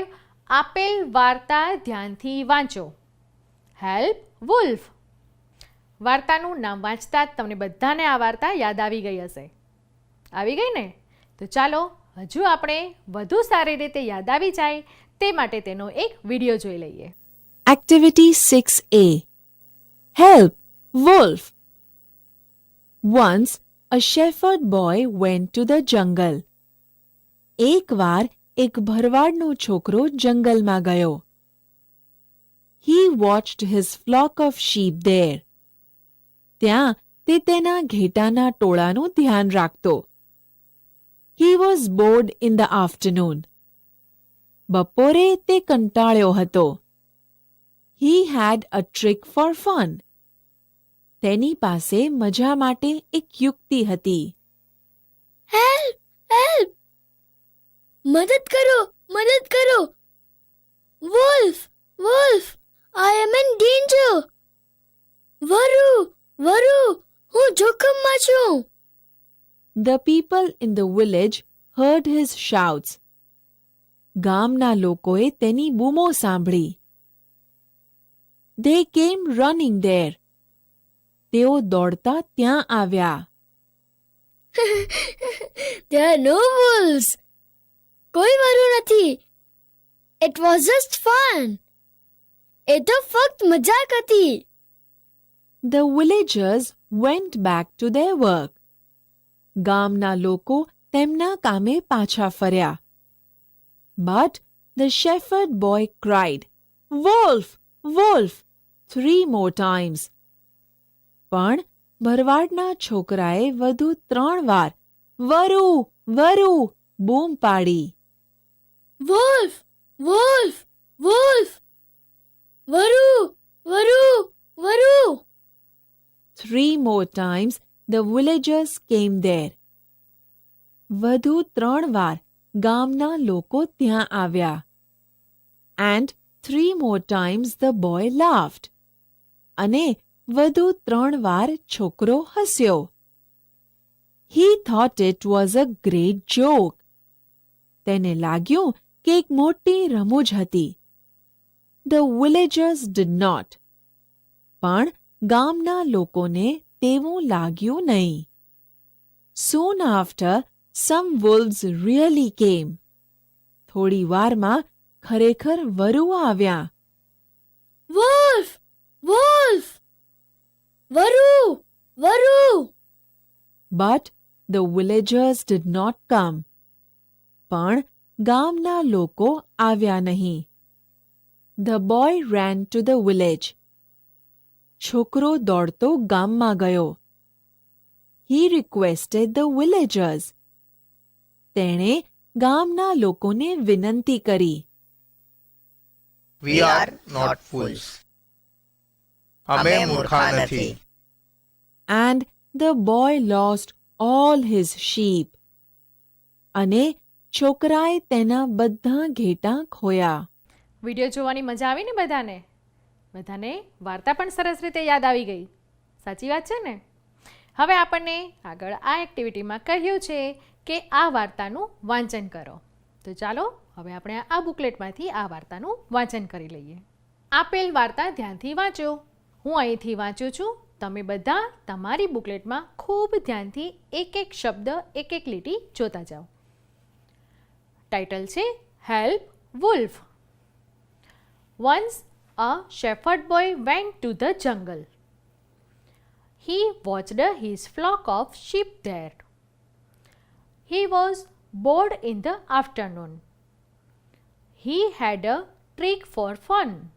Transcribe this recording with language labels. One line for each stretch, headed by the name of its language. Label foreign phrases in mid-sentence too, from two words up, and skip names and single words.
Gujarati: આપેલ વાર્તા ધ્યાનથી વાંચો. હેલ્પ વુલ્ફ. વાર્તાનું નામ વાંચતા જ તમને બધાને આ વાર્તા યાદ આવી ગઈ હશે. આવી ગઈ ને? તો ચાલો હજુ આપણે વધુ સારી રીતે યાદ આવી જાય તે માટે તેનો એક વિડીયો જોઈ લઈએ.
English: Activity 6A. Help, Wolf. Once a shepherd boy went to the jungle.
Gujarati: એકવાર એક ભરવાડનો છોકરો જંગલમાં ગયો.
English: He watched his flock of sheep there.
Gujarati: ત્યાં તે તેના ઘેટાના ટોળાનું ધ્યાન રાખતો.
English: He was bored in the afternoon.
Gujarati: બપોરે તે કંટાળ્યો હતો.
English: He had a trick for fun.
Gujarati: તેની પાસે મજા માટે એક યુક્તિ હતી.
English: Help help,
Gujarati: મદદ કરો મદદ કરો.
English: Wolf wolf, I am in danger.
Gujarati: વરુ વરુ, હું જોખમમાં છું.
English: The people in the village heard his shouts.
Gujarati: ગામના લોકોએ તેની બૂમો સાંભળી.
English: They came running there.
Gujarati: તેઓ દોડતા ત્યાં આવ્યા.
English: There are no wolves.
Gujarati: કોઈ વરુ નથી.
English: It was just fun.
Gujarati: એ તો ફક્ત મજાક હતી.
English: The villagers went back to their work.
Gujarati: ગામના લોકો તેમના કામે પાછા ફર્યા.
English: But the shepherd boy cried, "Wolf! Wolf!" 3 more times.
Gujarati: પણ ભરવાડના છોકરાએ વધુ 3 વાર વરુ વરુ બૂમ પાડી.
English: Wolf! Wolf! Wolf!
Gujarati: વરુ! વરુ! વરુ!
English: 3 more times the villagers came there.
Gujarati: વધુ 3 વાર ગામના લોકો ત્યાં આવ્યા.
English: And 3 more times the boy laughed.
Gujarati: અને વધુ 3 વાર છોકરો હસ્યો.
English: He thought it was a great joke.
Gujarati: તેને લાગ્યું કે એક મોટી રમૂજ હતી.
English: The villagers did not.
Gujarati: પણ ગામના લોકોને તેવું લાગ્યું નહીં.
English: Soon after, some wolves really came.
Gujarati: થોડી વારમાં ખરેખર વરુ આવ્યા.
English: Wolf! Wolf!
Gujarati: વરુ! વરુ!
English: But the villagers did not come.
Gujarati: પણ ગામના લોકો આવ્યા નહીં.
English: The boy ran to the village.
Gujarati: છોકરો દોડતો ગામમાં ગયો.
English: He requested the villagers.
Gujarati: તેણે ગામના લોકોને વિનંતી કરી.
English: We are not fools.
Gujarati: અમે મૂર્ખા નથી.
English: And the boy lost all his sheep.
Gujarati: અને છોકરાએ તેના બધા ઘેટાં ખોયા. વિડીયો જોવાની મજા આવી ને બધાને? બધાને વાર્તા પણ સરસ રીતે યાદ આવી ગઈ. સાચી વાત છે ને? હવે આપણને આગળ આ એક્ટિવિટીમાં કહ્યું છે કે આ વાર્તાનું વાંચન કરો. તો ચાલો હવે આપણે આ બુકલેટમાંથી આ વાર્તાનું વાંચન કરી લઈએ. આપેલ વાર્તા ધ્યાનથી વાંચો. હું અહીંથી વાંચું છું. તમે બધા તમારી બુકલેટમાં ખૂબ ધ્યાનથી એક એક શબ્દ એક એક લીટી જોતા જાઓ. ટાઇટલ છે હેલ્પ વુલ્ફ.
English: Once a shepherd boy went to the jungle. He watched his flock of sheep there. He was bored in the afternoon. He had a trick for fun.